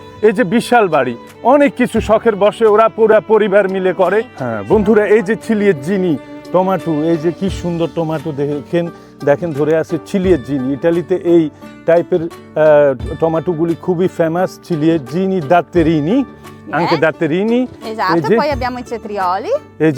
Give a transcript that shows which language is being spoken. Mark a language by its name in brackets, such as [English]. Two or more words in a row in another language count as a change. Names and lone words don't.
[Bangla] এই যে বিশাল বাড়ি, অনেক কিছু শখের বসে ওরা পুরা পরিবার মিলে করে। হ্যাঁ বন্ধুরা, এই যে [Italian] ciliegini [Bangla] টমেটো, এই যে কি সুন্দর টমেটো দেখেন ধরে আছে [Italian] ciliegini. [Bangla] ইটালিতে এই টাইপের টমেটোগুলি খুবই ফেমাস। [Italian] ciliegini datterini, anche datterini. Esatto, E poi abbiamo i cetrioli.